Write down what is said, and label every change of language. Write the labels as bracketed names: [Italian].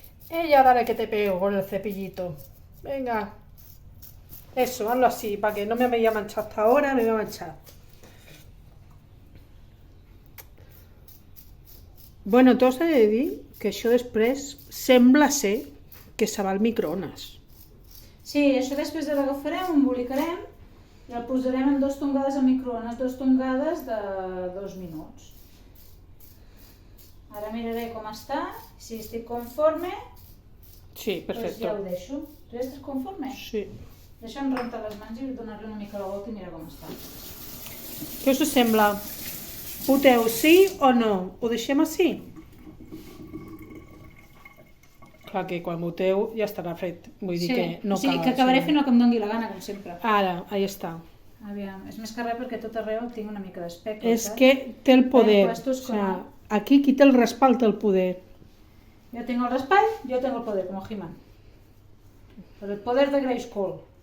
[Spanish] Ella, dale que te pego con el cepillito. Venga. Eso, hazlo así, para que no me haya manchado hasta ahora, me voy a manchar. [Catalan] Bueno, t'ho he de dir que això després sembla ser que se va al microones. Sí, això després l'agafarem, ho embolicarem i el posarem en 2 tongades al microones, 2 tongades de 2 minuts. Ara miraré com està, si estic conforme, Sí, doncs [Spanish] perfecto. [Catalan] ja ho deixo. Tu ja estàs conforme? Sí. Deixa'm rentar les mans i donar-li una mica la volta i mirar com està. Què us sembla? Voteu sí o no? Ho deixem així? Clar que quan voteu ja estarà fet. Vull dir que no cal. que acabaré fent el que em doni la gana, com sempre. Ara, ahí està. Aviam, és més que res perquè tot arreu tinc una mica d'espectre. És que té el poder. [Spanish] Puestos O sea, con- [Catalan] aquí qui té el respaldo té el poder. [Spanish] Yo tengo el respaldo, yo tengo el poder, como He-Man. Pero el poder de Grayskull.